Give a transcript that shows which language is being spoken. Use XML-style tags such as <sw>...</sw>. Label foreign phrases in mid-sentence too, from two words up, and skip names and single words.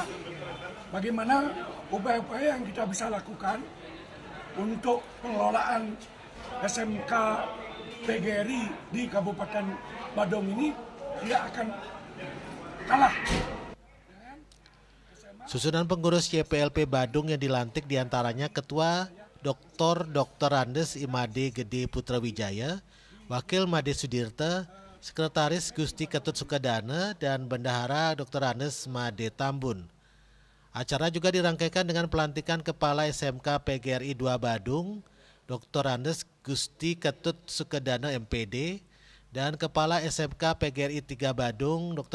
<id>Bagaimana upaya-upaya yang kita bisa lakukan untuk pengelolaan SMK PGRI di Kabupaten Badung ini tidak akan kalah. Susunan pengurus YPLP Badung yang dilantik diantaranya Ketua Dr. Andes Imade Gede Putra Wijaya, Wakil Made Sudirte, Sekretaris Gusti Ketut Sukadana, dan Bendahara Dr. Andes Made Tambun. Acara juga dirangkaikan dengan pelantikan Kepala SMK PGRI 2 Badung, Dr. Andes Gusti Ketut Sukadana MPD, dan Kepala SMK PGRI 3 Badung, Dr.</id>